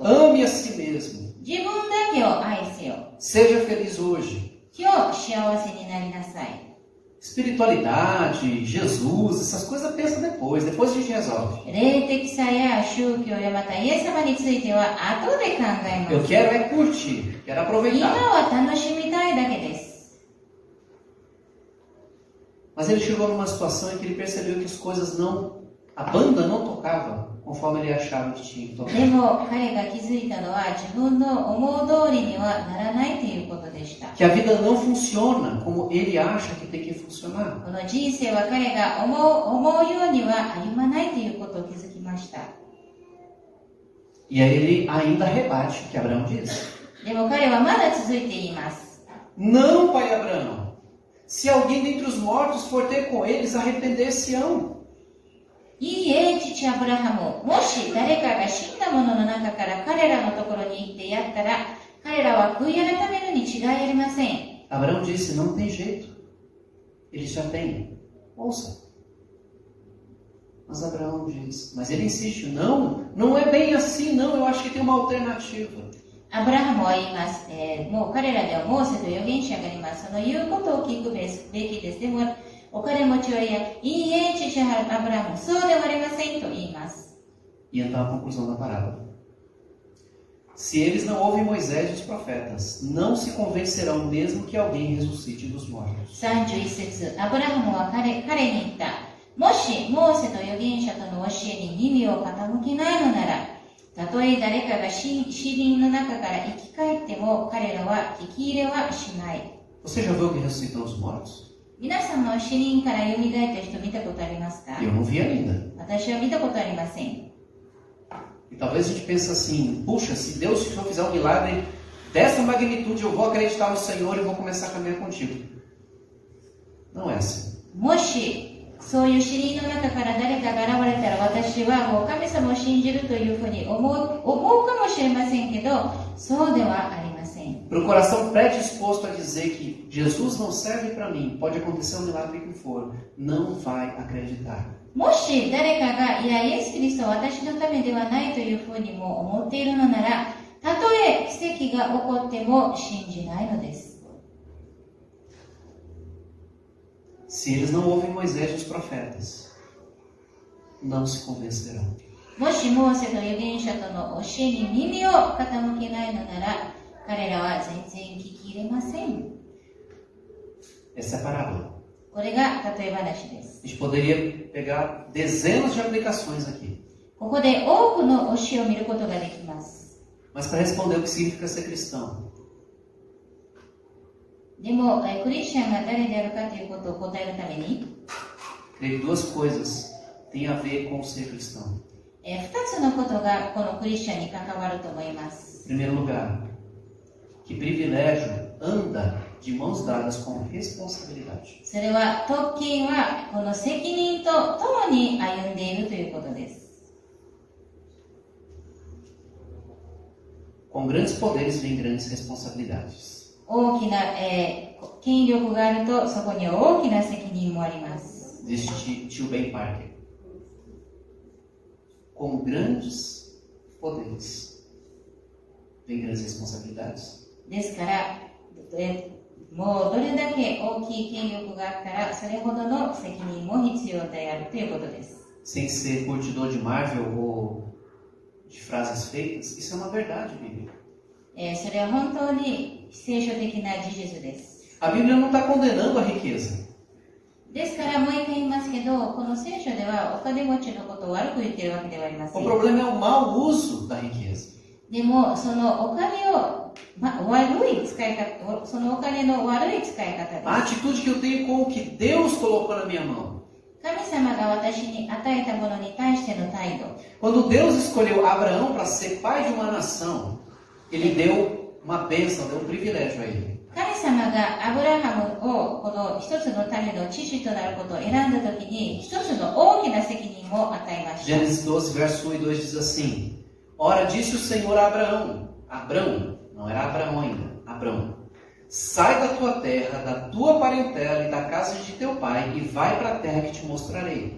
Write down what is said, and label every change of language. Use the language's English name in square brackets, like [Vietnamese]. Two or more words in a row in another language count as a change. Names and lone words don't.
[Portuguese] Ame a si mesmo. [Japanese] 自分だけを愛せよ。 [Portuguese] Seja feliz hoje. [Japanese] 今日幸せになりなさい。 [Portuguese] Espiritualidade, Jesus, essas coisas pensa depois a gente resolve. [Japanese] 霊的さや宗教やまたイエス様については後で考えます。 [Portuguese] Eu quero é curtir, quero [Japanese] 今 [Portuguese] aproveitar. [Japanese] は楽しみたいだけです。 [Portuguese] Mas ele chegou numa situação em que ele percebeu que as coisas a banda não tocava conforme ele achava que tinha que [Japanese] で [Portuguese] tocar. [Japanese] も彼が気づいたのは自分の思う通りにはならないということでした。 [Portuguese] Que a vida não funciona como ele acha que tem que funcionar. [Japanese] この人生は彼が思うようには歩まないということを気づきました。 [Portuguese] E aí ele ainda rebate o que Abraão diz. [Japanese] でも彼はまだ続いて言います。 [Portuguese] Não, pai Abraão. Se alguém dentre os mortos for ter com eles, arrepender-se-ão. [Japanese] いいえ、父アブラハム、もし誰かが死んだ者の中から彼らのところに行ってやったら、彼らは悔い改めるに違いありません。 [Portuguese] Abraão disse: não tem jeito. Eles já têm. Ouça. Mas Abraão diz, mas ele insiste: não é bem assim, não. Eu acho que tem uma alternativa. [Japanese] アブラハムは言います。もう彼らではモーセと預言者がいます。その言うことを聞くべきです。でも、お金持ちは言いいえ、父アブラハム、そうではありませんと言います。 [Portuguese] E então a conclusão da parábola. Se eles não ouvem Moisés e os profetas, não se convencerão mesmo que alguém ressuscite dos mortos. [Japanese] 31 節、アブラハムは彼に言った。もし、モーセと預言者との教えに耳を傾けないのなら、たとえ誰かが死人の中から生き返っても、彼らは聞き入れはしない。 [Portuguese] Você já viu alguém ressuscitando os mortos? [Japanese] 皆さんは死人から蘇った人見たことありますか？ [Portuguese] Eu não vi ainda. [Japanese] 私は見たことありません。 [Portuguese] E talvez a gente pense assim: puxa, se Deus fizer um milagre dessa magnitude, eu vou acreditar no Senhor e vou começar a caminhar contigo. Não é assim. [Japanese] もしそういう死人の中から誰かが現れたら、私はもう神様を信じるというふうに思うかもしれませんけど、そうではありません。 [Portuguese] Para o coração predisposto a dizer que Jesus não serve para mim, pode acontecer um milagre que for, não vai acreditar. [Japanese] もし誰かが、いや、イエス・キリストは私のためではないというふうにも思っているのなら、たとえ奇跡が起こっても信じないのです。 [Portuguese] Se eles não ouvem Moisés e os profetas, não se convencerão. [Japanese] もしモーセと預言者との教えに耳を傾けないのなら、彼らは全然聞き入れません。 [Portuguese] Essa é a parábola. [Japanese] これが例え話です。 [Portuguese] A gente poderia pegar dezenas de aplicações aqui. [Japanese] ここで多くの教えを見ることができます。 [Portuguese] Mas para responder o que significa ser cristão, [Japanese] でも、クリスチャンが誰であるかということを答えるために、 [Portuguese] creio que duas coisas têm a ver com ser cristão. [Japanese] 2 つのことがこのクリスチャンに関わると思います。 [Portuguese] Em primeiro lugar, que privilégio anda de mãos dadas com responsabilidade. [Japanese] それは特権はこの責任と共に歩んでいるということです。 [Portuguese] Com grandes poderes vem grandes responsabilidades. [Japanese] 大きな、権力があるとそこには大きな責任もあります。 [Portuguese] Diz tio Ben Parker. Com grandes poderes vem grandes responsabilidades. [Japanese] ですから、もうどれだけ大きい権力があったらそれほどの責任も必要であるということです。 [Portuguese] Sem ser curtidor de Marvel ou de frases feitas, isso é uma verdade bíblica. [Japanese] それは本当に聖書的な事実です。 [Portuguese] A Bíblia não está condenando a riqueza. [Japanese] ですからもう一回言いますけど、この聖書ではお金持ちのことを悪く言っているわけではありませ [Portuguese] O [Japanese] ん。 [Portuguese] problema é o mau uso da riqueza. [Japanese] でも、そのお金を、悪い使い方、そのお金の悪い使い方です。 [Portuguese] A atitude que eu tenho com o que Deus colocou na minha mão. [Japanese] 神様が私に与えたものに対しての態度。 [Portuguese] Quando Deus escolheu Abraão para ser pai de uma nação, Ele deu uma bênção, deu um privilégio a ele. [Japanese] 神様がアブラハムをこの一つの民の父となることを選んだときに、一つの大きな責任を与えました。 [Portuguese] Gênesis 12, verso 1 e 2 diz assim: Ora, disse o Senhor a Abrão, não era Abraão ainda, Abrão, sai da tua terra, da tua parentela e da casa de teu pai, e vai para a terra que te mostrarei.